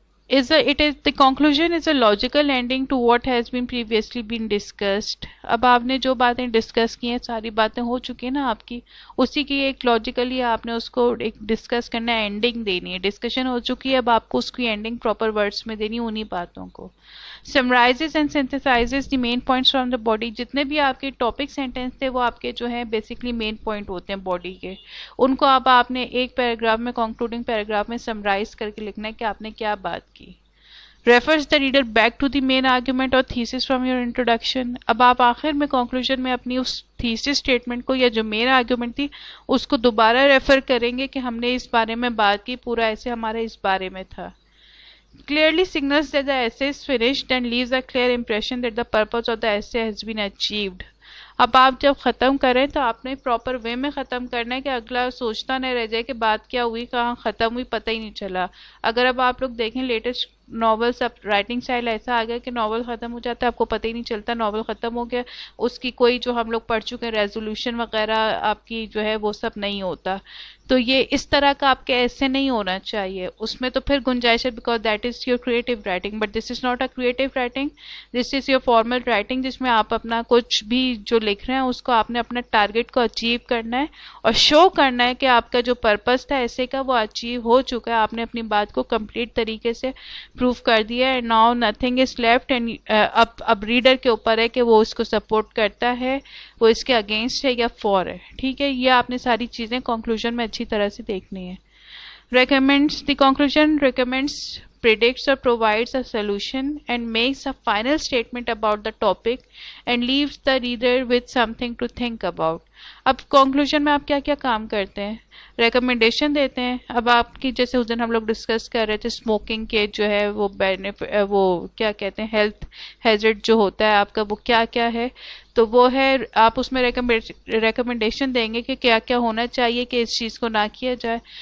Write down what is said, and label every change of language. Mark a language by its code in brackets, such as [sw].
[en] the conclusion is a logical ending to what has been previously been discussed. [ur] اب آپ نے جو باتیں ڈسکس کی ہیں ساری باتیں ہو چکی ہیں نا آپ کی, اسی کی ایک لاجیکلی آپ نے اس کو ایک ڈسکس کرنا ہے, اینڈنگ دینی ہے. ڈسکشن ہو چکی ہے, اب آپ کو اس کی اینڈنگ پراپر ورڈس میں دینی انہی باتوں کو. [en] summarizes and synthesizes the main points from the body. [ur] جتنے بھی آپ کے ٹاپک سینٹینس تھے وہ آپ کے جو ہیں بیسکلی مین پوائنٹ ہوتے ہیں باڈی کے, ان کو اب آپ نے ایک پیراگراف میں, کنکلوڈنگ پیراگراف میں سمرائز کر کے لکھنا ہے کہ آپ نے کیا بات کی. [en] refers the reader back to the main argument or thesis from your introduction. [ur] اب آپ آخر میں کنکلوژن میں اپنی اس تھیسس اسٹیٹمنٹ کو یا جو مین آرگیومنٹ تھی اس کو دوبارہ ریفر کریں گے کہ ہم نے اس بارے میں بات کی, پورا ایسے ہمارا اس بارے میں تھا. [en] Clearly signals that the essay is finished and leaves a clear impression that the purpose of the essay has been achieved. [ur] اب آپ جب ختم کریں تو آپ نے پراپر وے میں ختم کرنا ہے کہ اگلا سوچتا نہ رہ جائے کہ بات کیا ہوئی, کہاں ختم ہوئی, پتہ ہی نہیں چلا. اگر اب آپ لوگ دیکھیں لیٹسٹ ناولس, اب رائٹنگ اسٹائل ایسا آ گیا کہ ناول ختم ہو جاتا ہے, آپ کو پتہ ہی نہیں چلتا ناول ختم ہو گیا, اس کی کوئی جو ہم لوگ پڑھ چکے ہیں ریزولوشن وغیرہ آپ کی جو ہے وہ سب نہیں ہوتا. تو یہ اس طرح کا آپ کے ایسے نہیں ہونا چاہیے, اس میں تو پھر گنجائش ہے [en] because that is your creative writing, but this is not a creative writing, this is your formal writing, [ur] جس میں آپ اپنا کچھ بھی جو لکھ رہے ہیں اس کو آپ نے اپنا ٹارگیٹ کو اچیو کرنا ہے اور شو کرنا ہے کہ آپ کا جو پرپس تھا ایسے کا وہ اچیو ہو چکا ہے, آپ نے اپنی بات کو کمپلیٹ طریقے سے پروف کر دیا ہے. [en] now nothing is left, [ur] and اب ریڈر کے اوپر ہے کہ وہ اس کو سپورٹ کرتا ہے, وہ اس کے اگینسٹ ہے یا فور ہے. ٹھیک ہے, یہ آپ نے ساری چیزیں کنکلوژن میں اچھی طرح سے دیکھنی ہے. [en] recommends the conclusion recommends, predicts or provides a solution and makes a final statement about the topic and leaves the reader with something to think about. [ur] اب کنکلوژن میں آپ کیا کیا کام کرتے ہیں؟ ریکمنڈیشن دیتے ہیں. اب آپ کی جیسے اس دن ہم لوگ ڈسکس کر رہے تھے اسموکنگ کے جو ہے وہ کیا کہتے ہیں ہیلتھ ہیزرڈ جو ہوتا ہے آپ کا وہ کیا کیا ہے, تو وہ ہے آپ اس میں ریکمنڈیشن دیں گے کہ کیا کیا ہونا چاہیے کہ اس چیز کو نہ کیا جائے.